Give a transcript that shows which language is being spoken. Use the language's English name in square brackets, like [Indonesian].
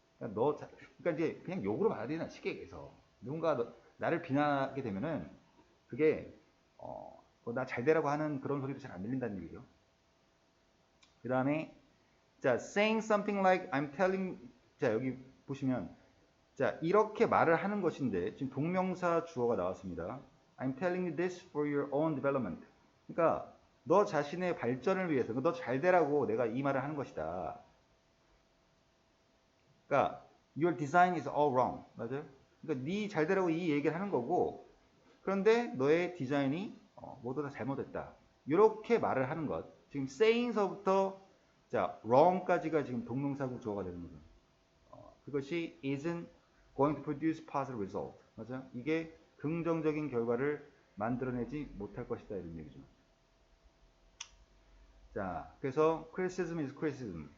[Korean] 그러니까 그러니까 이제 그냥 욕으로 받아들이나 쉽게 얘기해서 누군가 나를 비난하게 되면은 그게 나 잘 되라고 하는 그런 소리도 잘 안 들린다는 얘기죠. 그 다음에 자, [English] saying something like I'm telling [Korean] 자, 여기 보시면 자, 이렇게 말을 하는 것인데 지금 동명사 주어가 나왔습니다. [English] I'm telling you this for your own development. [Korean] 그러니까 너 자신의 발전을 위해서 너 잘 되라고 내가 이 말을 하는 것이다. 그러니까 [English] your design is all wrong. [Korean] 맞아요? 그러니까 네 잘 되라고 이 얘기를 하는 거고, 그런데 너의 디자인이 모두 다 잘못됐다. 이렇게 말을 하는 것. 지금 saying서부터 자 wrong까지가 지금 동명사구 주어가 되는 거죠. 그것이 [English] isn't going to produce positive result. [Korean] 맞아요? 이게 긍정적인 결과를 만들어내지 못할 것이다 이런 얘기죠. 자, 그래서 [English] criticism is criticism.